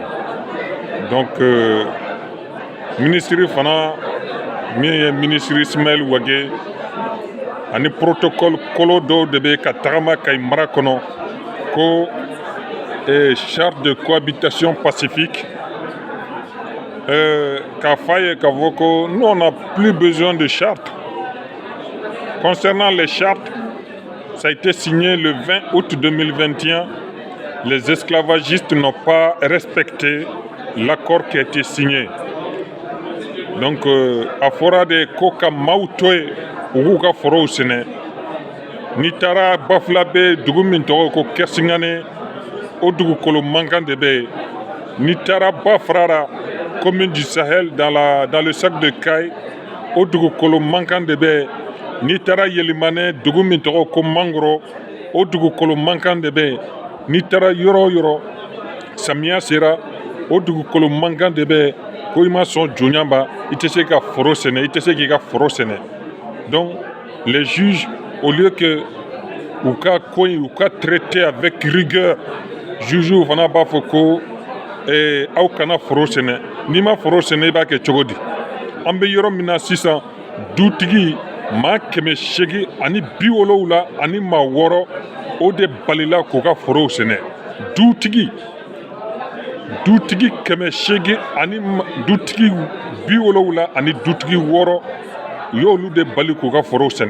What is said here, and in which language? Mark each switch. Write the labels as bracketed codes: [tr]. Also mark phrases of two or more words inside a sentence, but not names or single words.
[bm] Donc ministre fana min ye ministre Ismaël Ouagué ani protocole kolo dɔw de bɛ ka tagama Kayes mara kɔnɔ ko [fr] charte de cohabitation pacifique [bm] k'a fɔ ye k'a fɔ ko [fr] nous on n'a plus besoin de charte. Concernant les chartes, ça a été signé le 20 août 2021. Les esclavagistes n'ont pas respecté l'accord qui a été signé. Donc, [bm] a fɔra de ko ka maaw to yen u k'u ka forow sɛnɛ. N'i taara Bafulabe dugu min tɔgɔ ko Kɛsingane o dugukolo mankan de bɛ yen. N'i taara Bafara [fr] commune du Sahel dans le sac de Kayes [bm] o dugukolo mankan de bɛ yen. N'i taara Yelimane dugu min tɔgɔ ko Mangoro o dugukolo mankan de bɛ yen. N'i taara yɔrɔ o yɔrɔ samiya sera o dugukolo mankan de bɛ yen ko i ma sɔn jɔnya ma i tɛ se ka foro sɛnɛ i tɛ se k'i ka foro sɛnɛ. [fr] Donc les juges au lieu que [bm] u ka ko in u ka [fr] traiter avec rigueur [bm] juges fana b'a fɔ ko aw kana foro sɛnɛ n'i ma foro sɛnɛ i b'a kɛ cogo di. An bɛ yɔrɔ min na sisan dutigi maa 870 ani maa 6 o de balila k'u ka forow sɛnɛ. Dutigi 870 ani dutigi 70 ani dutigi 6 y'olu de bali k'u ka forow sɛnɛ.